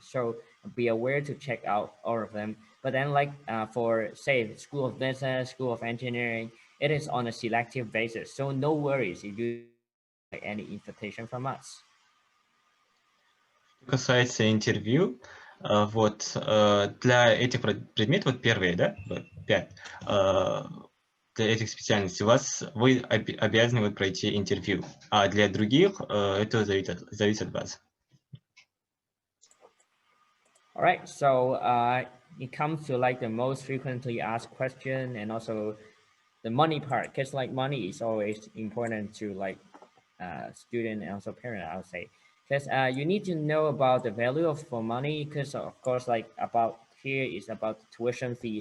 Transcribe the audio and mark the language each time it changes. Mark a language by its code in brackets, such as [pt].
[en] So be aware to check out all of them. But then like for say School of Business, School of Engineering, it is on a selective basis. So no worries if you get any invitation from us. [ru] Что касается интервью, вот для этих предметов, вот первые, да, 5, для этих специальностей вы обязаны вот пройти интервью, а для других это зависит от вас. [en] All right, so it comes to like the most frequently asked question and also the money part, because like money is always important to like student and also parent, I would say, because you need to know about the value of for money, because of course like about here is about tuition fee.